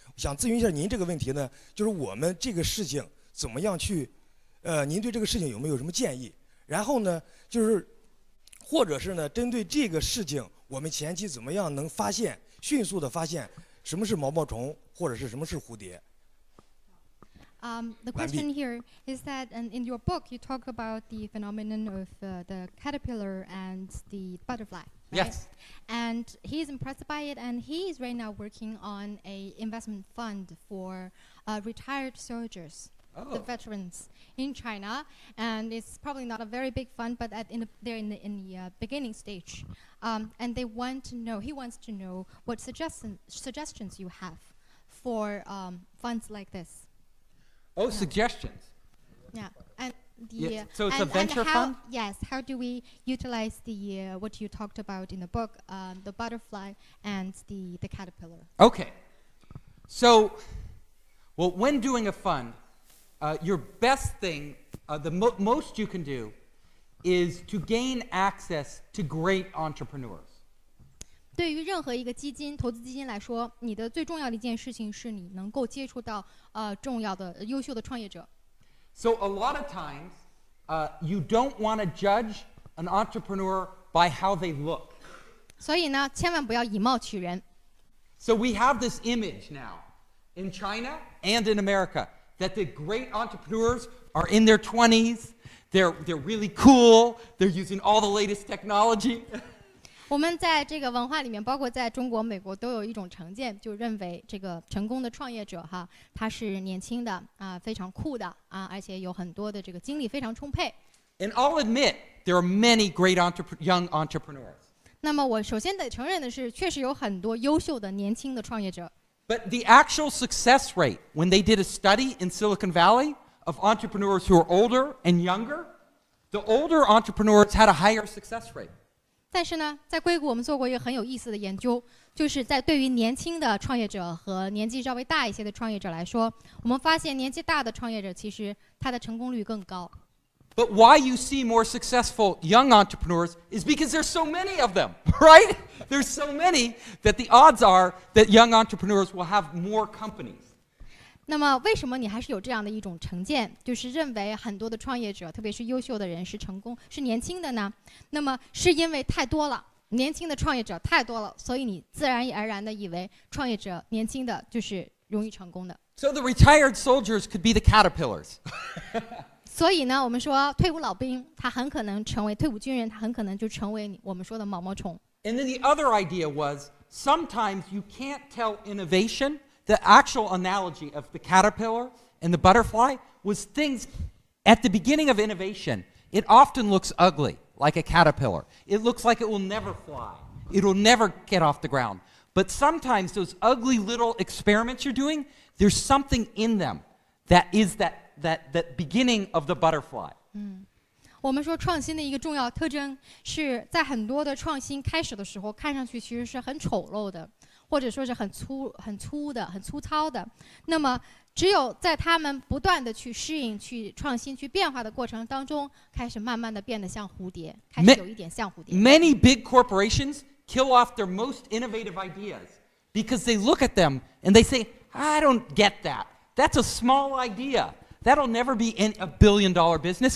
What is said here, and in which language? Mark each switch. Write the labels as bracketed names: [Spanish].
[Chinese] 想咨询一下您这个问题呢，就是我们这个事情怎么样去，您对这个事情有没有什么建议？然后呢，就是或者是呢，针对这个事情，我们前期怎么样能迅速的发现什么是毛毛虫，或者是什么是蝴蝶？ [English] The question here is that in your book you talk about the phenomenon of the caterpillar and the butterfly. Right? Yes. And he's impressed by it, and he is right now working on a investment fund for retired soldiers, the veterans in China. And it's probably not a very big fund, but they're in the beginning stage. And he wants to know what suggestions you have for funds like this. Oh, suggestions. Yeah, and so it's a venture fund? Yes. How do we utilize the what you talked about in the book, the butterfly and the caterpillar? Okay. So, well, when doing a fund, your best thing, the most you can do, is to gain access to great entrepreneurs. [Chinese] 对于任何一个投资基金来说，你的最重要的一件事情是你能够接触到重要的、优秀的创业者。 [English] So a lot of times, you don't want to judge an entrepreneur by how they look. [Chinese] 所以呢，千万不要以貌取人。 [English] So we have this image now in China and in America that the great entrepreneurs are in their 20s. They're really cool. They're using all the latest technology. [Chinese] 我们在这个文化里面，包括在中国、美国，都有一种成见，就认为这个成功的创业者哈，他是年轻的非常酷的而且有很多的这个精力非常充沛。 [English] And I'll admit, there are many great young entrepreneurs. [Chinese] 那么我首先得承认的是，确实有很多优秀的年轻的创业者。 [English] But the actual success rate, when they did a study in Silicon Valley of entrepreneurs who are older and younger, the older entrepreneurs had a higher success rate. [Chinese] 但是呢，在硅谷我们做过一个很有意思的研究，就是在对于年轻的创业者和年纪稍微大一些的创业者来说，我们发现年纪大的创业者其实他的成功率更高。 [English] But why you see more successful young entrepreneurs is because there's so many of them, right? There's so many that the odds are that young entrepreneurs will have more companies. [Chinese] 那么为什么你还是有这样的一种成见，就是认为很多的创业者，特别是优秀的人是年轻的呢？那么是因为太多了，年轻的创业者太多了，所以你自然而然的以为创业者年轻的就是容易成功的。 [English] So the retired soldiers could be the caterpillars. [Chinese] 所以呢，我们说退伍老兵，他很可能成为退伍军人，他很可能就成为我们说的毛毛虫。 [English] And then the other idea was sometimes you can't tell innovation. The actual analogy of the caterpillar and the butterfly was things at the beginning of innovation. It often looks ugly, like a caterpillar. It looks like it will never fly. It will never get off the ground. But sometimes those ugly little experiments you're doing, there's something in them that is that beginning of the butterfly. [Chinese] 我们说创新的一个重要特征是在很多的创新开始的时候，看上去其实是很丑陋的。或者说是很粗的、很粗糙的，那么只有在他们不断的去适应、去创新、去变化的过程当中，开始慢慢的变得像蝴蝶，开始有一点像蝴蝶。 [English] Many big corporations kill off their most innovative ideas because they look at them and they say, "I don't get that. That's a small idea. That'll never be in a billion-dollar business.